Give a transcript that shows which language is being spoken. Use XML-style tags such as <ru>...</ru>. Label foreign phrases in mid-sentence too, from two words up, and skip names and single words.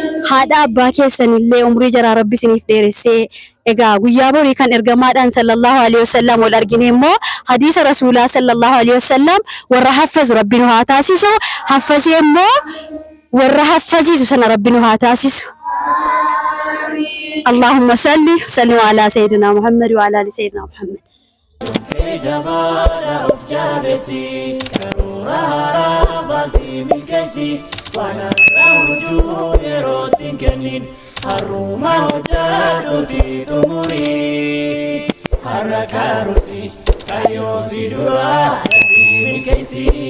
<om>Haadha abbaa keessan illee umrii jaraa Rabbi isiniif dheeressee, egaa guyyaa borii kan ergamaadhaan</om> <ar>صلى الله عليه وسلم</ar> <om>wal argine immoo hadiisa Rasuulaa</om> <ar>صلى الله عليه وسلم</ar> <om>warra haffazu Rabbi nu haa taasisu. Haffazee immoo warra haffaziisu sana Rabbi nu haa taasisu.</om> <ar>اللهم صل وسلم على سيدنا محمد وعلى آل سيدنا محمد.</ar> <om>Ee jabaadha of jabeessi, karoora haaraa baasii milkeessi, waan har'a hojjuu yerootti hin kennin, har'uma hojjaa duuti xumuri. Har'a karoorsi, kayyoosi duraa dhabbii milkeessi.</om>